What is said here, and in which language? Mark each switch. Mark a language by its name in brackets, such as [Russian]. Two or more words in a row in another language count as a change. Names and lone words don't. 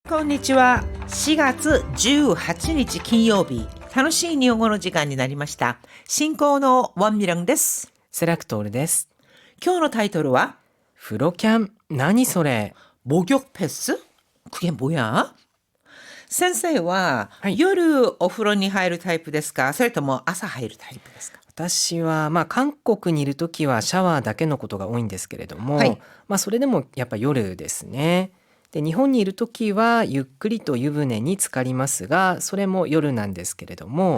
[Japanese] こんにちは。4月18日金曜日。楽しい日本語の時間になりました。進行のワンミランです。セラクトールです。今日のタイトルは風呂キャン、何それ？ [Korean] 목욕 패스? 그게 뭐야? [Japanese] 先生は、はい、夜お風呂に入るタイプですか？それとも朝入るタイプですか？私は、韓国にいるときはシャワーだけのことが多いんですけれども、はい、それでもやっぱ夜ですね。で、日本にいるときはゆっくりと湯船に浸かりますが、それも夜なんですけれども、